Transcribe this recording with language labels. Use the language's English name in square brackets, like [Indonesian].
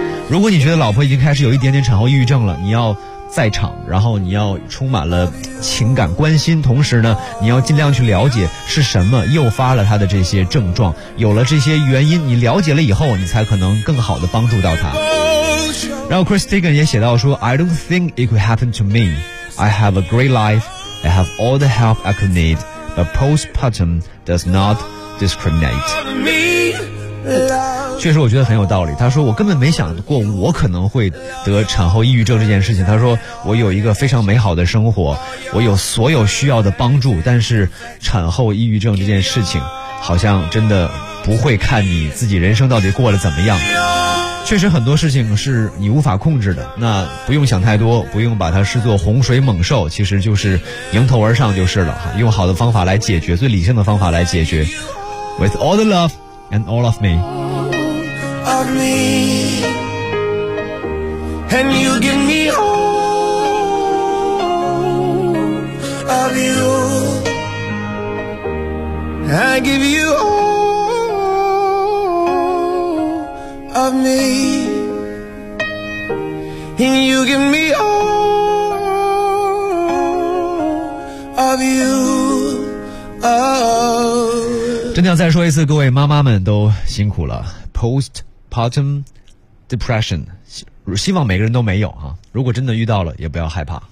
[Chinese] 如果你觉得老婆已经开始有一点点产后抑郁症了，你要在场，然后你要充满了情感关心，同时呢你要尽量去了解是什么诱发了他的这些症状，有了这些原因你了解了以后，你才可能更好的帮助到他。然后 Chris Tegan 也写到说 [English] I don't think it could happen to me, I have a great life, I have all the help I could need, but postpartum does not discriminate。 [Chinese] 确实我觉得很有道理，他说我根本没想过我可能会得产后抑郁症这件事情，他说我有一个非常美好的生活，我有所有需要的帮助，但是产后抑郁症这件事情好像真的不会看你自己人生到底过得怎么样，确实很多事情是你无法控制的，那不用想太多，不用把它视作洪水猛兽，其实就是迎头而上就是了，用好的方法来解决，最理性的方法来解决。 [English] With all the love and all of meOf me, and you give me all of you. I give you all of me, and you give me all of you. Oh. [Chinese] 真的要再说一次，各位妈妈们都辛苦了。 Postpartum depression， 希望每个人都没有啊。如果真的遇到了，也不要害怕。